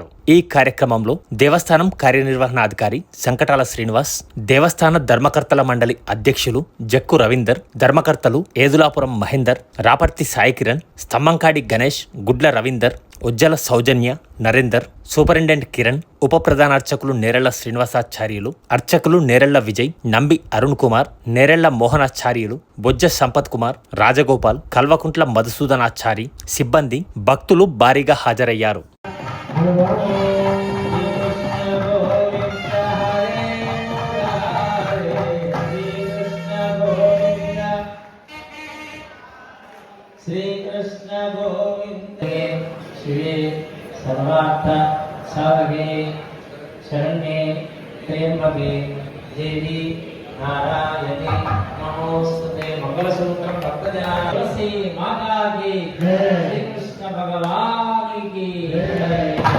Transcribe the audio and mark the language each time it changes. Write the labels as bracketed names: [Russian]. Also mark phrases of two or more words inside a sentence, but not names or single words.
[Telugu] ఈ కార్యక్రమంలో దేవస్థానం కార్యనిర్వహణాధికారి సంకటాల శ్రీనివాస్, దేవస్థాన ధర్మకర్తల మండలి అధ్యక్షులు జక్కు రవీందర్, ధర్మకర్తలు ఏదులాపురం మహేందర్, రాపర్తి సాయి కిరణ్, స్తంభంకాడి గణేష్, గుడ్ల రవీందర్, ఉజ్జల సౌజన్య, నరేందర్, సూపరింటెండెంట్ కిరణ్, ఉప ప్రధానార్చకులు నేరెళ్ల శ్రీనివాసాచార్యులు, అర్చకులు నేరెళ్ల విజయ్, నంబి అరుణ్ కుమార్, నేరెళ్ల మోహనాచార్యులు, బొజ్జ సంపత్ కుమార్, రాజగోపాల్, కల్వకుంట్ల మధుసూదనాచారి, సిబ్బంది, భక్తులు భారీగా హాజరయ్యారు. [Sanskrit] श्रीकृष्ण गोविंद शिवे सर्वार्थ साधके शरण्ये त्र्यंबके देवी नारायणी नमोस्तुते. मंगलसूत्रम भक्तजना [Hindi] तुलसी माता की जय, श्री कृष्ण भगवान की जय.